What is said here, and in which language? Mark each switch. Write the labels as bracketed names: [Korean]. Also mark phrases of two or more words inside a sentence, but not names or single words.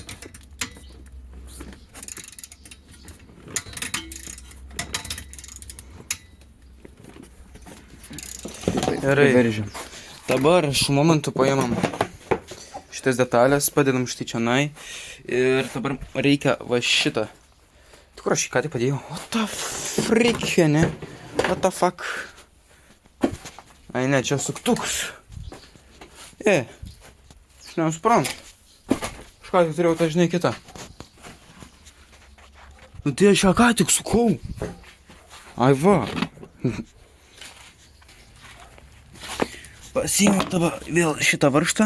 [Lithuanian] Gerai. Veržim. Dabar šiuo momentu paimam šitas detalės, padedam štai čionai ir dabar reikia va šitą. Tai kur aš jį ką tik padėjau? [English] What the freak, ne? What the fuck? [Lithuanian] Ai ne, čia suktukus. Aš nesuprantu. Kažką tik turėjau tą žinai kitą. Nu tai aš ją ką tik sukau. Ai va. Pasiėmiau dabar vėl šitą varžtą.